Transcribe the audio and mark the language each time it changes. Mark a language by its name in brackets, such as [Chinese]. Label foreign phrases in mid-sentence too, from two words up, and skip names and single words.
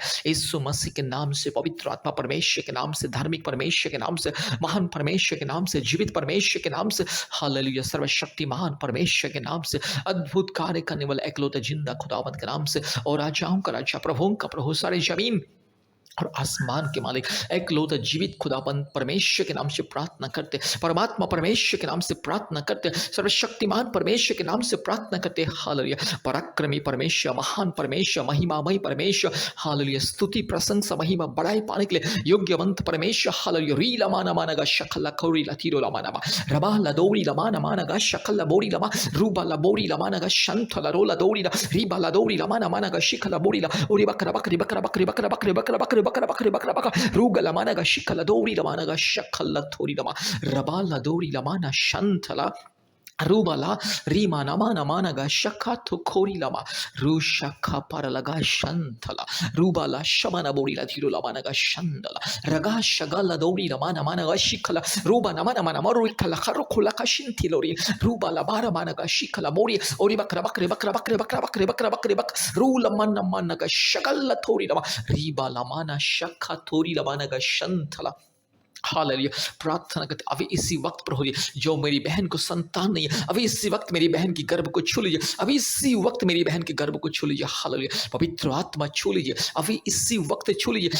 [Hindi] यीशु मसीह के नाम से, पवित्र आत्मा परमेश्वर के नाम से, धार्मिक परमेश्वर के नाम से, महान परमेश्वर के नाम से, जीवित परमेश्वर के नाम से, हालेलुया, सर्वशक्तिमान परमेश्वर के नाम से, अद्भुत कार्य करने वाला एकलौता जिंदा खुदावंत के नाम से, और राजाओं का राजा, प्रभुओं का प्रभु, सारे जमीन और आसमान के मालिक एकलौता जीवित खुदाबंद परमेश्वर के नाम से प्रार्थना करते, परमात्मा परमेश्वर के नाम से प्रार्थना करते, सर्वशक्तिमान परमेश्वर के नाम से प्रार्थना करते। हालेलुया। पराक्रमी परमेश्वर, महान परमेश्वर, महिमामय परमेश्वर, हालेलुया, स्तुति प्रशंसा महिमा बड़ाई पाने के लिए योग्यवंत परमेश्वर। हालेलुया। री लमाना मानगा शकला खौरी लतीरो लमाना रबा लदौरी लमाना मानगा शकला बोरी लमा रूबा लबोरी लमानगा शंथला रोला दौरी रीबा लदौरी लमाना मानगा शिखला बोरी ला ओरी बकरा बकरी बकरा बकरी बकरा बकरी बकरा बकरी बकरा बकरी बकरा बकरा रूगा लमानगा शिखला दौरी लमानगा शकला थोरी लमा रबा लदौरी लमाना शंथला रूबाला रीमा नमा नमानगा शखा तो खोरी लमा रू शखा पर लगा शंथला रूबाला शमना बोरी ला धीरो लमानगा शंदला रगा शगला दौरी लमा नमानगा शिखला रूबा नमा नमा नमा रोई खला खरो खोला का शिंथिलोरी रूबाला बारा मानगा शिखला मोरी ओरी बकरा बकरे बकरा बकरे बकरा बकरे बकरा बकरे बक रू लमन नमानगा शगला थोरी लमा रीबा लमाना शखा थोरी लमानगा शंथला। हालेलुया। प्रार्थना करते अभी इसी वक्त प्रभु जी, जो मेरी बहन को संतान नहीं है, अभी इसी वक्त मेरी बहन की गर्भ को छू लीजिए, अभी इसी वक्त मेरी बहन की गर्भ को छू लीजिए। हालेलुया। पवित्र आत्मा छू लीजिए, अभी इसी वक्त छू लीजिए।